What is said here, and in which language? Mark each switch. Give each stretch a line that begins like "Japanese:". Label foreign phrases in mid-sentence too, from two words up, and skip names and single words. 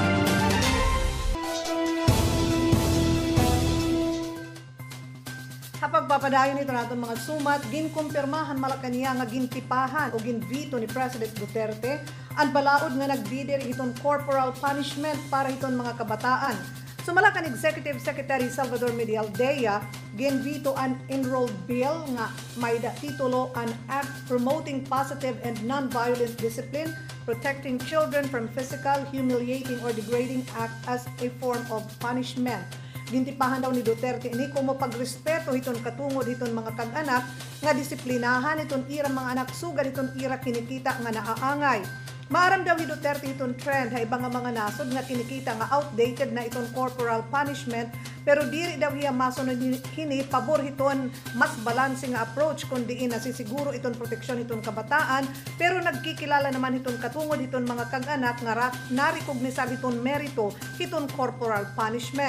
Waray: Kapag papadayon ito natin mga sumat, ginkumpirmahan Malacanang nga gintipahan o ginvito ni President Duterte ang balaod nga nagbider itong
English: corporal punishment
Waray: para itong mga kabataan. Sumala kan
English: Executive Secretary Salvador Medialdea,
Waray: ginvito an enrolled bill nga may titulo
English: an act promoting positive and non-violent discipline, protecting children from physical, humiliating, or degrading act as a form of punishment.
Waray: Gintipahan daw ni Duterte ini kung mapagrespeto iton katungod iton mga kag-anak nga disiplinahan iton ira mga anak sugad iton ira kinikita nga naaangay. Maaram daw ni Duterte iton trend ha ibang mga nasod nga kinikita nga outdated na iton
English: corporal punishment
Waray: pero diri daw hiya masunod hini pabor iton mas balanse nga approach kun diin nasisiguro iton proteksyon iton kabataan pero nagkikilala naman iton katungod iton mga kag-anak nga narikognisab iton merito iton
English: corporal punishment.